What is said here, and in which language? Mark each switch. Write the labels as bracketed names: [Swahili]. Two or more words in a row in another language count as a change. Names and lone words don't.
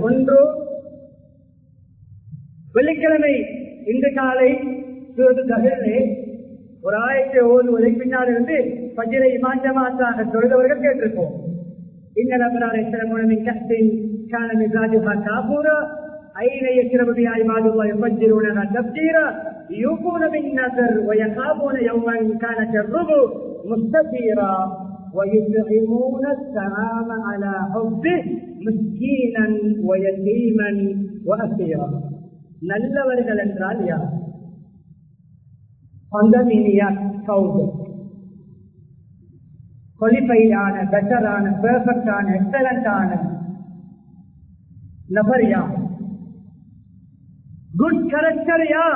[Tamil] ஒன்று, வெள்ளிக்கிழமை இன்று காலை தகவலே ஒரு ஆயத்தை ஓதுவதை பின்னால் இருந்து பஜ்ரை இமாஞ்சமாத்தாக தொழுதவர்கள் கேட்டிருப்போம். [Arabic] إن الأبرار يشربون من كأس كان مزاجها كافورا عينا يشرب بها عباد الله يفجرونها تفجيرا يوفون بالنذر ويخافون يوما كان شره مستطيرا ويطعمون الطعام على حبه مسكينا ويتيما واسيرا. [Tamil] நல்லவர்கள் என்றால் யார்? குவாலிஃபைடான, பெட்டரான, பெர்ஃபெக்டான, எக்ஸலண்டான நபர் யார்? [English] good character [Tamil] யார்?